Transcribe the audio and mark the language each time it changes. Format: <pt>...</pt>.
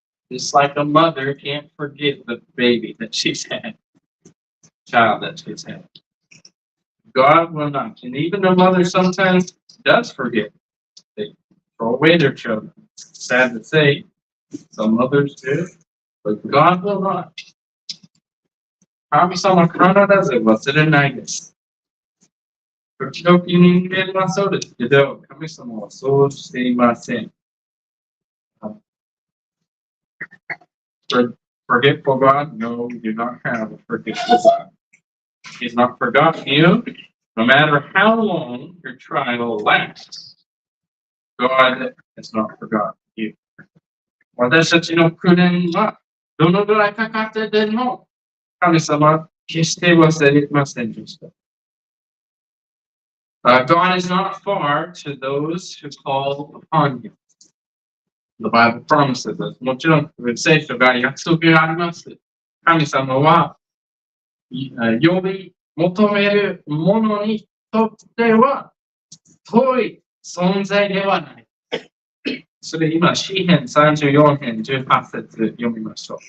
<en>Just like a mother can't forget the baby that she's had, child that she's had. God will not. And even the mother sometimes does forget. They throw away their children. It's sad to say, some mothers do, but God will not.</en> <ja>神様は必ず忘れないです。時々人間はそうですけど、神様はそうしていません。</ja> <en>Forgetful God? No, we do not have a forgetful God. He's not forgotten you. No matter how long your trial lasts, God has not forgotten you.</en> <ja>私たちの苦難はどのぐらいかかってでも神様は決して忘れませんでした。</ja> <en>God is not far to those who call upon him. The Bible promises us.</en> <ja>もちろん、聖書が約束があります。神様は呼び求める者にとっては遠い存在ではない。それ今、詩編34編18節読みましょう。</ja>